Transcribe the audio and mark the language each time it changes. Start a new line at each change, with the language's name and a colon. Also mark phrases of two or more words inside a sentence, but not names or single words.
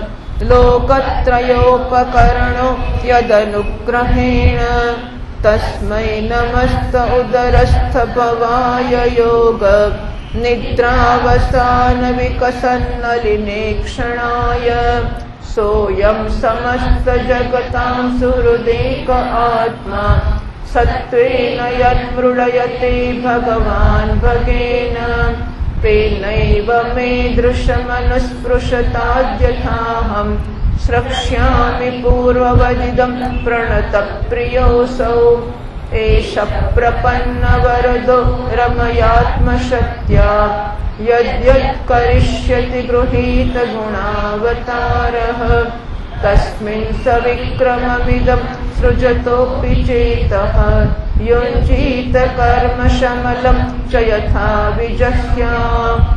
Sanskrit: લોકત્રયોપકરણો યદનુગ્रहेण તસ્મૈ નમસ્ત ઉદરસ્થ ભવાય યોગ નિદ્રાવસાન વિકસન્નલિનેક્ષણાય सोऽयं समस्तजगतां सुहृदेक आत्मा सत्त्वेन यन्मृडयते भगवान् भगेन तेनैव मे दृशमनुस्पृशताद्यथाहं स्रक्ष्यामि पूर्ववदिदं प्रणतप्रियोऽसौ एष प्रपन्नवरदो रमयात्मशक्त्या यद्यत् करिष्यति गृहीत गुणावतारः तस्मिन् सविक्रममिदं सृजतोऽपि चेतः युञ्जीत कर्मशमलं च यथा विजह्याम्